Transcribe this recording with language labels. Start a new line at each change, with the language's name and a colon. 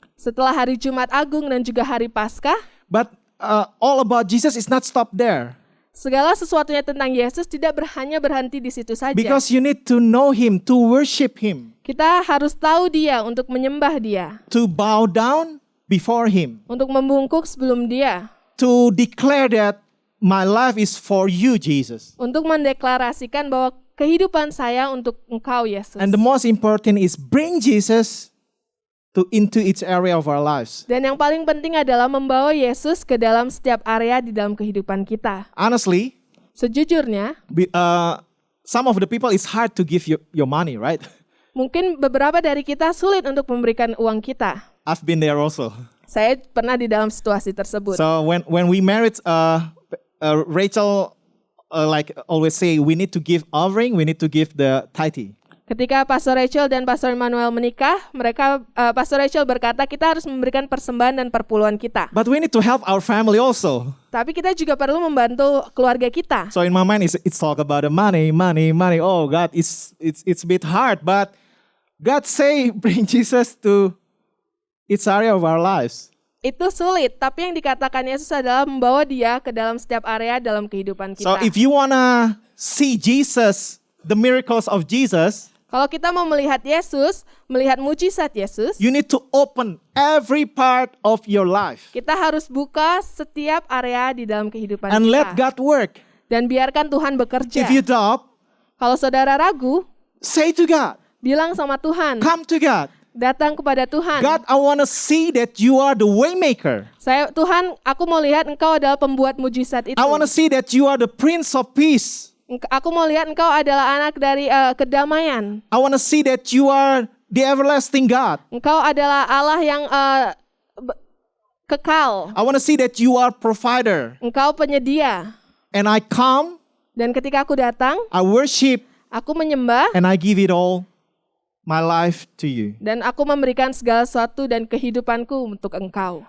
Indonesian: Setelah hari Jumat Agung dan juga hari Paskah,
English: but all about Jesus is not stop there.
Indonesian: segala sesuatunya tentang Yesus tidak hanya berhenti di situ saja.
English: Because you need to know Him, to worship Him,
Indonesian: Kita harus tahu Dia untuk menyembah Dia,
English: to bow down before Him,
Indonesian: untuk membungkuk sebelum Dia,
English: to declare that my life is for you, Jesus.
Indonesian: untuk mendeklarasikan bahwa kehidupan saya untuk Engkau, Yesus.
English: And the most important is bring Jesus into each area of our lives.
Indonesian: Dan yang paling penting adalah membawa Yesus ke dalam setiap area di dalam kehidupan kita.
English: Honestly,
Indonesian: Sejujurnya,
English: some of the people it's hard to give your money, right?
Indonesian: mungkin beberapa dari kita sulit untuk memberikan uang kita.
English: I've been there also.
Indonesian: Saya pernah di dalam situasi tersebut.
English: So when we married, Rachel like always say we need to give offering, we need to give the tithe.
Indonesian: Ketika Pastor Rachel dan Pastor Emmanuel menikah, Pastor Rachel berkata kita harus memberikan persembahan dan perpuluhan kita.
English: But we need to help our family also.
Indonesian: Tapi kita juga perlu membantu keluarga kita.
English: So in my mind, it's talk about the money. Oh God, it's a bit hard, but God say bring Jesus to each area of our lives.
Indonesian: Itu sulit, tapi yang dikatakan Yesus adalah membawa Dia ke dalam setiap area dalam kehidupan
English: So if you wanna see Jesus, the miracles of Jesus,
Indonesian: Kalau kita mau melihat Yesus, melihat mujizat Yesus,
English: you need to open every part of your life
Indonesian: kita harus buka setiap area di dalam kehidupan
English: and
Indonesian: kita.
English: let God work.
Indonesian: Dan biarkan Tuhan bekerja.
English: If you doubt,
Indonesian: Kalau saudara ragu,
English: say to God,
Indonesian: bilang sama Tuhan,
English: come to God.
Indonesian: Datang kepada Tuhan.
English: God, I want to see that you are the way maker.
Indonesian: Tuhan, aku mau lihat Engkau adalah pembuat mujizat itu.
English: I want to see that you are the Prince of Peace.
Indonesian: Aku mau lihat Engkau adalah anak dari kedamaian.
English: I want to see that you are the everlasting God.
Indonesian: Engkau adalah Allah yang kekal.
English: I want to see that you are provider.
Indonesian: Engkau penyedia.
English: And I come,
Indonesian: Dan ketika aku datang,
English: I worship,
Indonesian: aku menyembah,
English: and I give it all, my life to you.
Indonesian: dan aku memberikan segala sesuatu dan kehidupanku untuk Engkau.